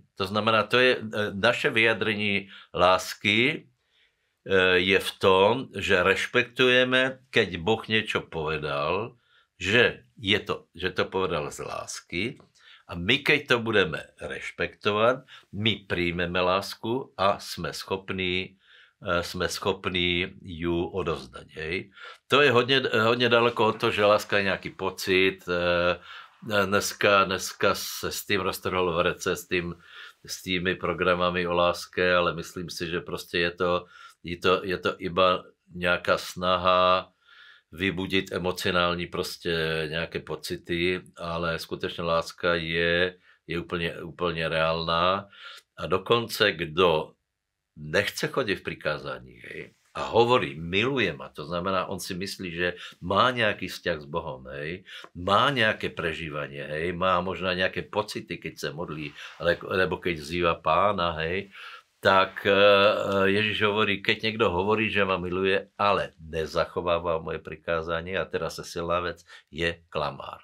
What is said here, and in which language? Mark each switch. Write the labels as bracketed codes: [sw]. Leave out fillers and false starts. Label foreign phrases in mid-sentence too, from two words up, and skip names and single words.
[sk] To znamená, to je naše vyjadrenie lásky je v tom, že rešpektujeme, keď Boh niečo povedal, že to povedal z lásky a my, keď to budeme rešpektovať, my príjmeme lásku a sme schopní jsme schopní ju odovzdat. Hej. [cs] To je hodně daleko od toho, že láska je nějaký pocit. Dneska se s tím roztrhol v rece, [sk] s tými programami o láske, [cs] ale myslím si, že prostě je to iba nějaká snaha vybudit emocionální prostě nějaké pocity, ale skutečně láska je úplně reálná. A dokonce, kdo nechce chodit v prikázání, [sk] hej, a hovorí, miluje ma, to znamená, on si myslí, že má nějaký vzťah s Bohom, hej, má nějaké prežívanie, hej, má možná nějaké pocity, keď se modlí, alebo keď vzýva Pána, hej, tak Ježíš hovorí, keď někdo hovorí, že ma miluje, ale nezachovává moje prikázanie, a teraz se silná vec, je klamár.